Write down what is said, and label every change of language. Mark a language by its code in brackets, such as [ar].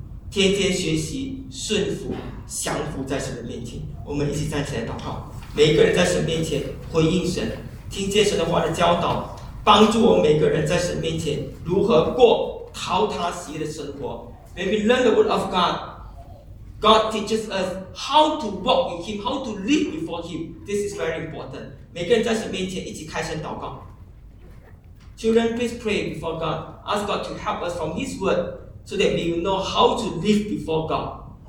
[zh] 天天学习顺服降服在神的面前，我们一起站起来祷告。每一个人在神面前回应神，听见神的话的教导，帮助我们每个人在神面前如何过讨他喜悦的生活。 [en] May we learn the word of God. God teaches us how to walk with him, how to live before him. This is very important. [zh] 每个人在神面前一起开声祷告。 [en] Children, please pray before God. Ask God to help us from his wordSo that we will know how to live before God.